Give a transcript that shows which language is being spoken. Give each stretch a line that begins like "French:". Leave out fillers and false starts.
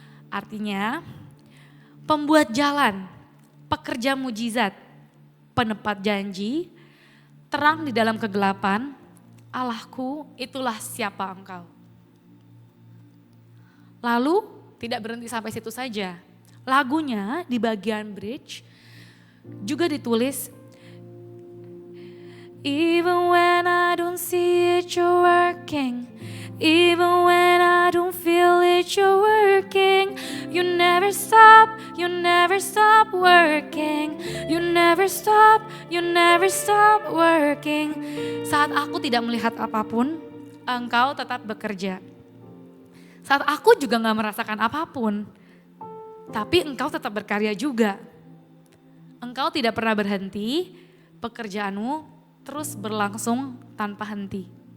Indonesian: Artinya, pembuat jalan, pekerja mujizat, penepat janji, terang di dalam kegelapan, Allahku itulah siapa engkau. Lalu tidak berhenti sampai situ saja. Lagunya di bagian bridge juga ditulis,
English: even when I don't see it you're working, even when I don't feel it you're working, you never stop working, you never stop working.
Indonesian: Saat aku tidak melihat apapun, engkau tetap bekerja. Saat aku juga gak merasakan apapun, tapi engkau tetap berkarya juga. Engkau tidak pernah berhenti, pekerjaanmu terus berlangsung tanpa henti.